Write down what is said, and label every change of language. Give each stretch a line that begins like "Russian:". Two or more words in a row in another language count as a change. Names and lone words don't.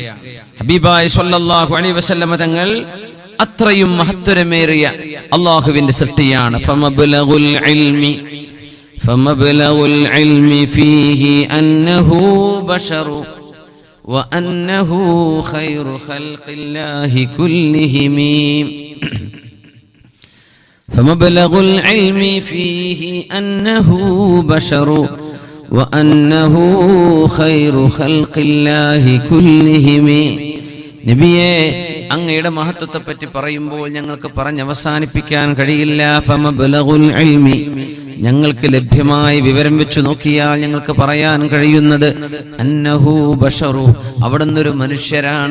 Malayalam: ഹബീബായ
Arabic: صلى الله عليه وسلم
Malayalam: തങ്ങൾ അത്രയും മഹത്വരമേറിയ അല്ലാഹുവിന്റെ സൃഷ്ടിയാണ്.
Arabic: فمبلغ العلم فيه أنه بشر وأنه خير خلق الله كلهم. فمبلغ العلم فيه أنه بشر وأنه خير خلق الله كلهم.
Malayalam: നബിയെ, അങ്ങയുടെ മഹത്വത്തെ പറ്റി പറയുമ്പോൾ ഞങ്ങൾക്ക് പറഞ്ഞ് അവസാനിപ്പിക്കാൻ കഴിയില്ല.
Arabic: فمبلغ العلم,
Malayalam: ഞങ്ങൾക്ക് ലഭ്യമായ വിവരം വെച്ച് നോക്കിയാൽ ഞങ്ങൾക്ക് പറയാൻ കഴിയുന്നത്
Arabic: أنه بشر,
Malayalam: അവിടുന്നൊരു മനുഷ്യരാണ്.